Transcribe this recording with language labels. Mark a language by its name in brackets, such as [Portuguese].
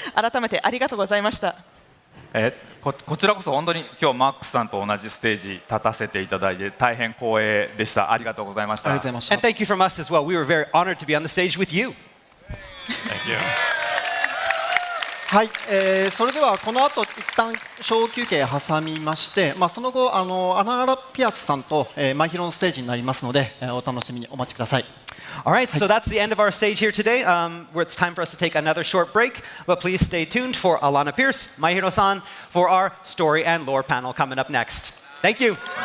[Japanese] 改めてありがとうございました。こちらこそ本当に今日マックスさんと同じステージ立たせていただいて大変光栄でした。ありがとうございました。 [English] And thank you from us as well. We were very honored to be on the stage with you. Thank you. [Japanese] はい、それではこの後一旦小休憩挟みまして、その後アナアラピアスさんとマイヒロのステージになりますので、お楽しみにお待ちください。 [English] All right, so that's the end of our stage here today. Where it's time for us to take another short break, but please stay tuned for Alana Pierce, Maihiro-san, for our story and lore panel coming up next. Thank you.